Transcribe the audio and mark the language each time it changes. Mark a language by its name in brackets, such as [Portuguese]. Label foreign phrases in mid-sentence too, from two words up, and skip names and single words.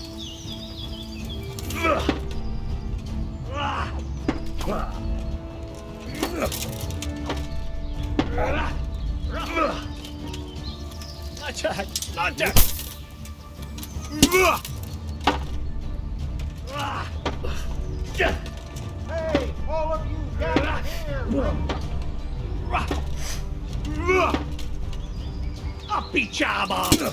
[Hungarian] Nagyság! [English] Hey, all of you down here! [Hungarian] A picsába!